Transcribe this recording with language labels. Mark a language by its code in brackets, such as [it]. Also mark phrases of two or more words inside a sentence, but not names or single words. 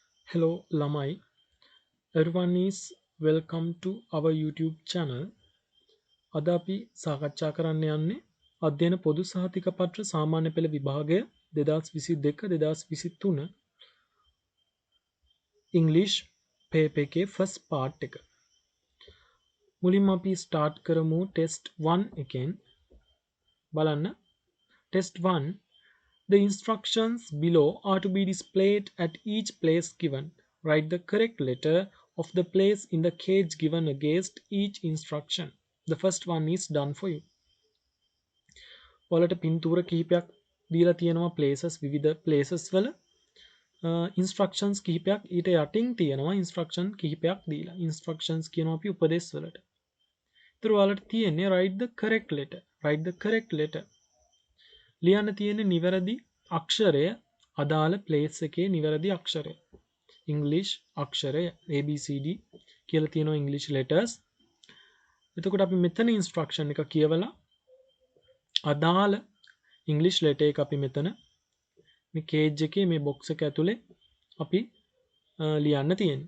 [en] Hello [si] ළමයි, [en] everyone is welcome to our YouTube channel. [si] අද අපි සාකච්ඡා කරන්න යන්නේ අධ්‍යයන පොදු සහතික පත්‍ර සාමාන්‍ය පෙළ විභාගය 2022-2023 [en] English paper [si] එකේ [en] first part [si] එක. මුලින්ම අපි start කරමු test 1 එකෙන්. බලන්න test 1. [en] The instructions below are to be displayed at each place given. Write the correct letter of the place in the cage given against each instruction. The first one is done for you. [si] ඔයාලට පින්තූර කිහිපයක් දීලා තියෙනවා places විවිධ places වල instructions කිහිපයක් ඊට යටින් තියෙනවා instruction කිහිපයක් දීලා. instructions කියනවා අපි උපදෙස් වලට. ඒතර ඔයාලට තියෙන්නේ [en] write the correct letter. write the correct letter. [si] ලියන්න තියෙන්නේ නිවැරදි අක්ෂරය අදාළ place එකේ නිවැරදි අක්ෂරය. English අක්ෂරය ABCD කියලා තියෙනවා [en] English letters. [si] එතකොට අපි මෙතන instruction එක කියවලා අදාළ [en] English letter [si] එක අපි මෙතන මේ cage එකේ මේ box එක ඇතුලේ අපි ලියන්න තියෙන්නේ.